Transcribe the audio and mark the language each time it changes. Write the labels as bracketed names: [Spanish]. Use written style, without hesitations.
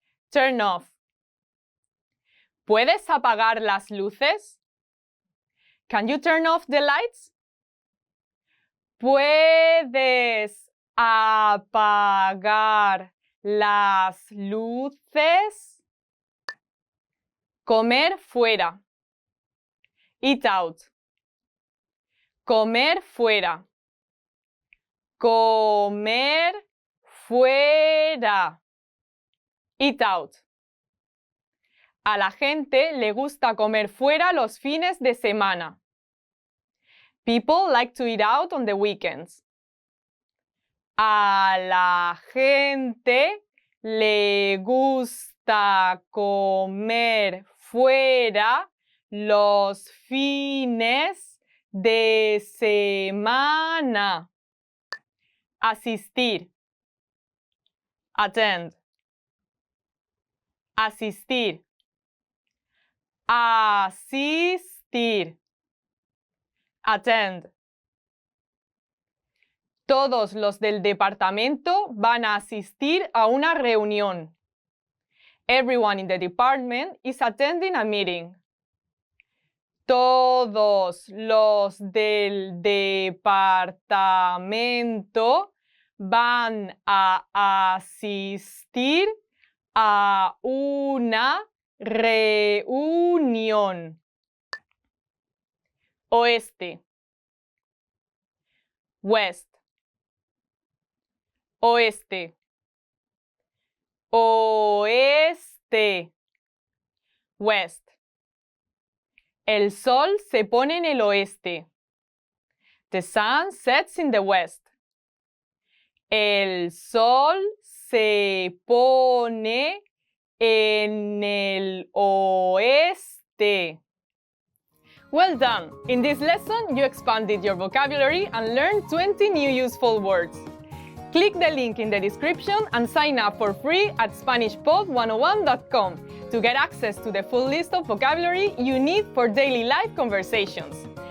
[English] Turn off. [Spanish] ¿Puedes apagar las luces? [English] Can you turn off the lights? [Spanish] ¿Puedes apagar las luces? Comer fuera. [English] Eat out. [Spanish] Comer fuera. Comer fuera. [English] Eat out. [Spanish] A la gente le gusta comer fuera los fines de semana. [English] People like to eat out on the weekends. [Spanish] A la gente le gusta comer fuera los fines de semana. Asistir. [English] Attend. [Spanish] Asistir. Asistir. [English] Attend. [Spanish] Todos los del departamento van a asistir a una reunión. [English] Everyone in the department is attending a meeting. [Spanish] Todos los del departamento van a asistir a una reunión. Oeste. [English] West. [Spanish] Oeste. Oeste. West. El sol se pone en el oeste. [English] The sun sets in the west. [Spanish] El sol se pone en el oeste. [English] Well done! In this lesson, you expanded your vocabulary and learned 20 new useful words. Click the link in the description and sign up for free at SpanishPod101.com to get access to the full list of vocabulary you need for daily life conversations.